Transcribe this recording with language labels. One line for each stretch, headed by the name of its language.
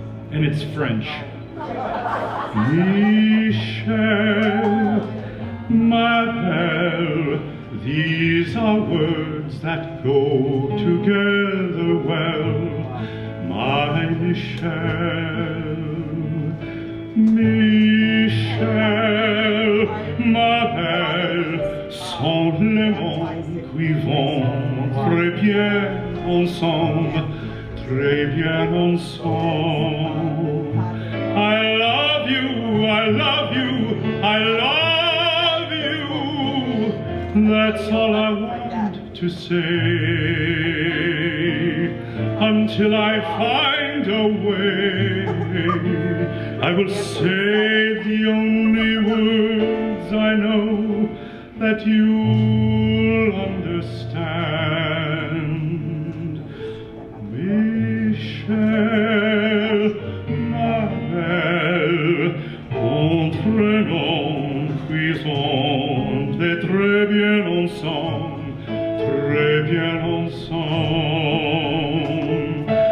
English: And it's French.
French: Michel, ma belle,
English: these are words that go together well. My
French: Michel, Michel, ma belle, sont les mots qui vont très bien ensemble, très bien ensemble.
English: I love you, I love you, I love you. That's all I want to say. Until I find a way, I will say the only words I know that you'll understand.
French: Michel, ma belle, entraînons, cuisons, et très bien ensemble, très bien ensemble.